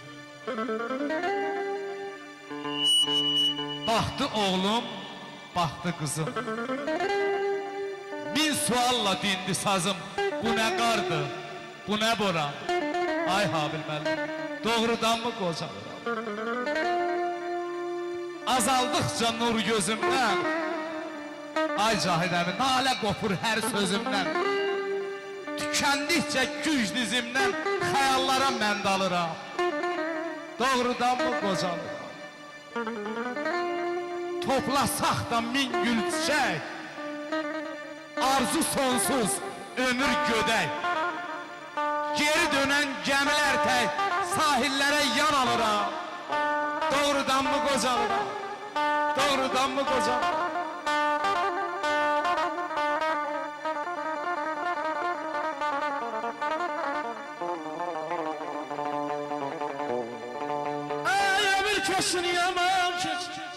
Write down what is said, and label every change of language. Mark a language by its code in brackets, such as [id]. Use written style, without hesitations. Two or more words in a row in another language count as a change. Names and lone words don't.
[tr] Baktı oğlum, baktı kızım. Bin sualla dindi sazım. Bu ne kardı, bu ne bora? [az] Ay Habil müəllim, doğrudan mı qocalıram? [tr] Azaldıkça nur gözümden, [az] ay Cahid əmi, nalə qopur hər sözümdən. [tr] Tükendikçe güc dizimden hayallara [az] mən dalıram. Doğrudan mı qocalıram? Toplasaq da min gül çiçək, arzu sonsuz, ömür gödək. Geri dönen gəmilər tək, sahillere yan alıram. Doğrudan mı qocalıram? Doğrudan mı qocalıram? [tr] Kesin yaman kesin.